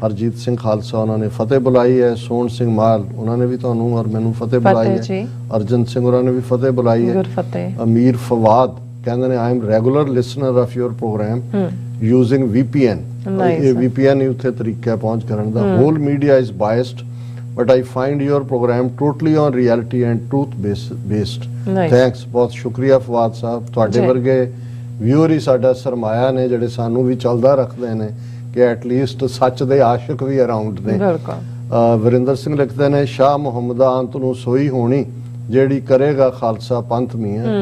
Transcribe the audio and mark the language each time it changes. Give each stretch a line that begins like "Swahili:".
Punjabi: ਹਰਜੀਤ ਸਿੰਘ ਖਾਲਸਾ ਉਹਨਾਂ ਨੇ ਫਤਿਹ ਬੁਲਾਈ ਹੈ, ਸੋਹਣ ਸਿੰਘ ਮਾਲ ਉਹਨਾਂ ਨੇ ਵੀ ਤੁਹਾਨੂੰ ਔਰ ਮੈਨੂੰ ਫਤਿਹ ਬੁਲਾਈ ਹੈ, ਅਰਜਨ ਸਿੰਘ ਉਹਨਾਂ ਨੇ ਵੀ ਫਤਿਹ ਬੁਲਾਈ ਹੈ। ਅਮੀਰ ਫਵਾਦ ਕਹਿੰਦੇ ਨੇ,
English: I am regular listener of your program using VPN।
Punjabi: ਇਹ VPN ਹੀ ਉੱਥੇ ਤਰੀਕਾ ਪਹੁੰਚ ਕਰਨ ਦਾ।
English: Whole media is biased but I find your program totally on reality and truth based.
Punjabi: Thanks, ਬਹੁਤ ਸ਼ੁਕਰੀਆ ਫਵਾਦ ਸਾਹਿਬ। ਤੁਹਾਡੇ ਵਰਗੇ ਵਿਊਅਰ ਹੀ ਸਾਡਾ ਸਰਮਾਇਆ ਨੇ ਜਿਹੜੇ ਸਾਨੂੰ ਵੀ ਚੱਲਦਾ ਰੱਖਦੇ ਨੇ ਕਿ ਐਟਲੀਸਟ ਸੱਚ ਦੇ ਆਸ਼ਿਕ ਵੀ ਅਰਾਊਂਡ ਨੇ। ਵਰਿੰਦਰ ਸਿੰਘ ਲਿਖਦੇ ਨੇ, ਸ਼ਾਹ ਮੁਹੰਮਦਾ ਅੰਤ ਨੂੰ ਸੋਈ ਹੋਣੀ ਜਿਹੜੀ ਕਰੇਗਾ ਖਾਲਸਾ ਪੰਥ ਮੀਆਂ।